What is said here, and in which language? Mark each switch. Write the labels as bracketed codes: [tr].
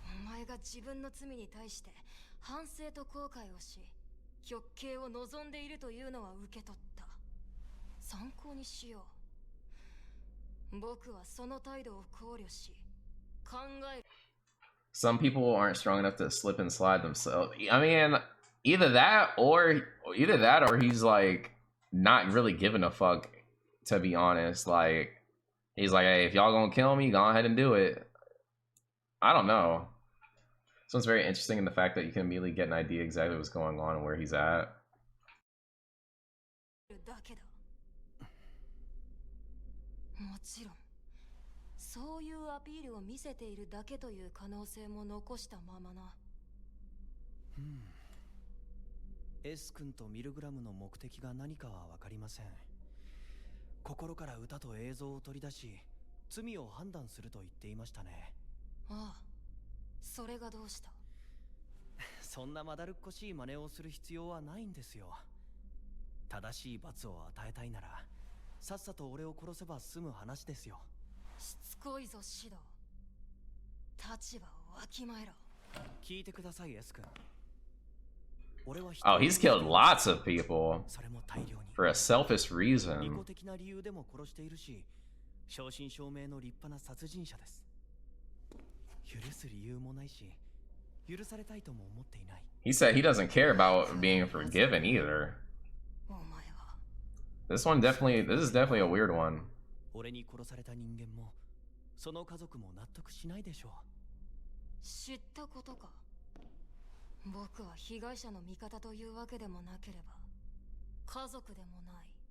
[ja] 前が自分の罪に対して反省と後悔をし、極刑を望んでいるというのは受け取った。参考にしよう。僕はその態度を考慮し、考える。 [en] Some people aren't strong enough to slip and slide themselves. I mean, either that or he's like not really giving a fuck, to be honest. Like, he's like, hey, if y'all gonna kill me, go ahead and do it. I don't know. This one's very interesting in the fact that you can immediately get an idea exactly what's going on and where he's at. [ja] もちろんそういうアピールを見せているだけという可能性も残したままな。 S 君とミルグラムの目的が何かは分かりません。心から歌と映像を取り出し、罪を判断すると言っていましたね。ああ、それがどうした？そんなまだるっこしい真似をする必要はないんですよ。正しい罰を与えたいなら、さっさと俺を殺せば済む話ですよ。しつこいぞシド。立場をわきまえろ。聞いてください S 君。 [en] Oh, he's killed lots of people for a selfish reason. [ja] 利己的な理由でも殺しているし、正真正銘の立派な殺人者です。許す理由もないし、許されたいとも思っていない。 [en] He said he doesn't care about being forgiven either. This is definitely a weird one. [ja] 俺に殺された人間も、その家族も納得しないでしょう。知ったことか。僕は被害者の味方というわけでもなければ家族でもない。